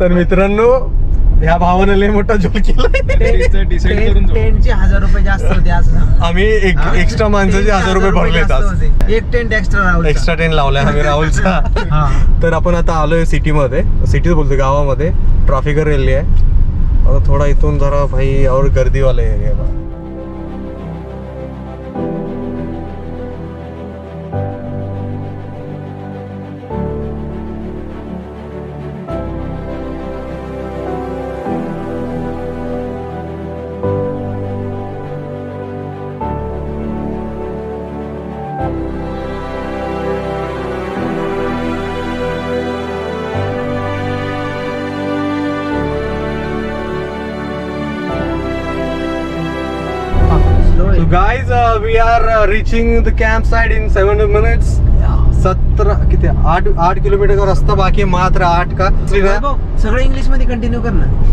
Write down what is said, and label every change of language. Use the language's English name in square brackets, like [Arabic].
[Marathi] तर मित्रांनो ह्या भावाने लय मोठा जोक केला. टेंटचे 1000 रुपये जास्त होते असं. आम्ही एक्स्ट्रा माणसाचे 1000 रुपये भरले. एक टेंट एक्स्ट्रा टेंट लावलाय आम्ही राहुलचा. तर आपण आता आलोय सिटीमध्ये. सिटीत बोलतो गावामध्ये. ट्रॅफिक रेल्वे आहे आता. थोडा इथून जरा भाई और गर्दीवाला area. [English] Guys, we are reaching the campsite in 7 minutes. [Marathi] 17 किती 8 किलोमीटर का रस्ता बाकी आहे. मात्र 8 का. सगळं इंग्लिश मध्ये कंटिन्यू कर ना.